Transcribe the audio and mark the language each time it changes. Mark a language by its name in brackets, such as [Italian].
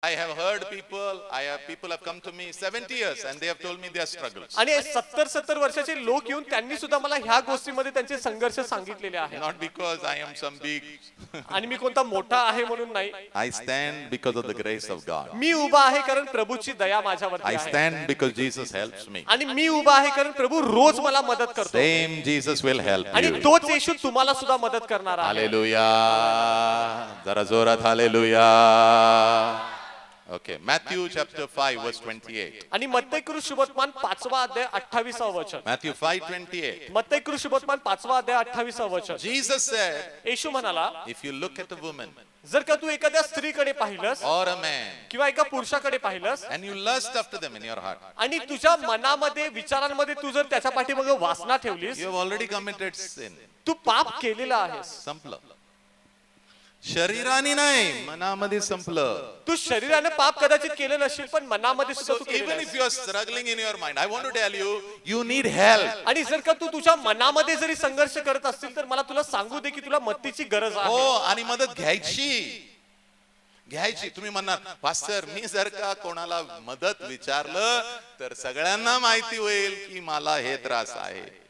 [English] I have heard people have come to me 70 years and they have told me their struggles. [Marathi] आणि 70 वर्षाचे लोक येऊन त्यांनी सुद्धा मला ह्या गोष्टीमध्ये त्यांचे संघर्ष सांगितलेले आहेत. [English] Not because I am some big. [Marathi] आणि मी कोणता मोठा आहे म्हणून नाही. [English] I stand because of the grace of God. [Marathi] मी उभा आहे कारण प्रभूची दया माझ्यावरती [English] I [Marathi] आहे. [English] stand because Jesus helps me. [Marathi] आणि मी उभा आहे कारण प्रभू रोज मला मदत करतो. [English] Same Jesus will help [Marathi] आणि [English] you. [Marathi] तोच येशू तुम्हाला सुद्धा मदत करणार आहे. [English] Hallelujah. [Marathi] जरा जोरात hallelujah. [English] Okay, Matthew chapter 5 verse 28. [Marathi] आणि मत्तई कृष्णवर्तमान 5वा अध्याय 28वा वचन. [English] Matthew 5:28. [Marathi] मत्तई कृष्णवर्तमान 5वा अध्याय 28वा वचन. [English] Jesus said, [Marathi] येशू म्हणाला, [English] if you look at a woman [Marathi] जर का तू एखाद्या स्त्रीकडे पाहिलंस [English] or a man [Marathi] किंवा एका पुरुषाकडे पाहिलंस [English] and you lust after them in your heart, [Marathi] आणि तुझ्या मनामध्ये विचारांमध्ये तू जर त्याच्या पाठीमागे वासना ठेवलीस, [English] you have already committed sin. [Marathi] तू पाप केलेला आहेस. संपलं. शरीराने नाही, मनामध्ये संपलं. तू शरीराने पाप कदाचित केलं नसेल पण मनामध्ये सुद्धा [English] So [Marathi] तू केलेलं [English] even if [Marathi] आहेस. [English] you are struggling in your mind, I want to tell you, you need help. [Marathi] आणि जर का तू तुझ्या मनामध्ये जरी संघर्ष करत असतील तर मला तुला सांगू दे की तुला मदतीची गरज हो, आहे. आणि मदत घ्यायची. तुम्ही म्हणणार, पास्टर मी जर का कोणाला मदत विचारलं तर सगळ्यांना माहिती होईल की मला हे त्रास आहे.